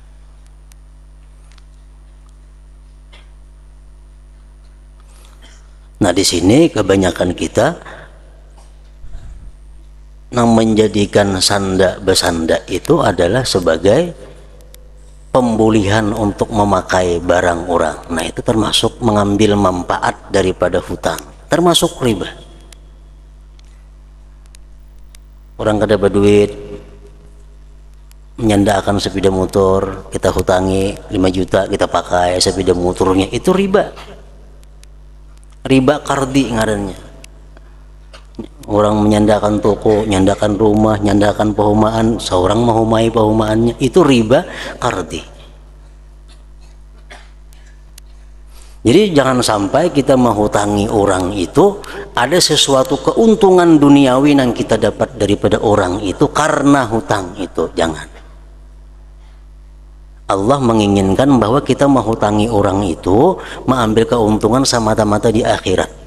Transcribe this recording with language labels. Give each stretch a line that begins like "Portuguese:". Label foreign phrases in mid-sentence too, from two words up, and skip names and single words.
Indonesian: Nah di sini kebanyakan kita yang menjadikan sanda besanda itu adalah sebagai pembulihan untuk memakai barang orang. Nah itu termasuk mengambil manfaat daripada hutang, termasuk riba. Orang kada berduit, menyandarkan sepeda motor, kita hutangi 5 juta, kita pakai sepeda motornya, itu riba.
Banjar: Riba kardi ngarannya.
Indonesian: Orang menyandarkan toko, nyandarkan rumah, nyandarkan perumahan, seorang menghumai perumahannya, itu riba kardi. Jadi jangan sampai kita menghutangi orang itu ada sesuatu keuntungan duniawi yang kita dapat daripada orang itu karena hutang itu, jangan. Allah menginginkan bahwa kita menghutangi orang itu mengambil keuntungan semata-mata di akhirat.